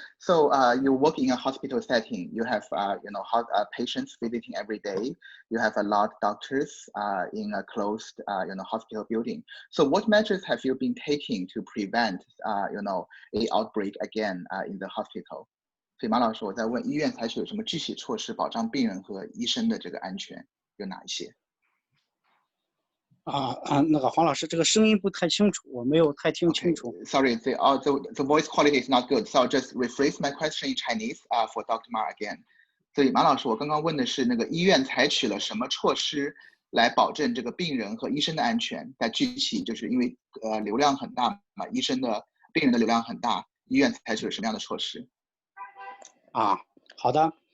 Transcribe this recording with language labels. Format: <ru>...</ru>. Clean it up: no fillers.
<en>So you work in a hospital setting. You have patients visiting every day. You have a lot of doctors in a closed hospital building. So what measures have you been taking to prevent a outbreak again in the hospital?</en> <zh>所以马老师，我在问医院采取有什么具体措施保障病人和医生的这个安全有哪一些？那个黄老师，这个声音不太清楚，我没有太听清楚。</zh> <en>Sorry, the voice quality is not good. So I'll just rephrase my question in Chinese for Dr. Ma again.</en> <zh>所以马老师，我刚刚问的是那个医院采取了什么措施来保证这个病人和医生的安全？在具体就是因为流量很大嘛，病人的流量很大，医院采取了什么样的措施？好的。</zh>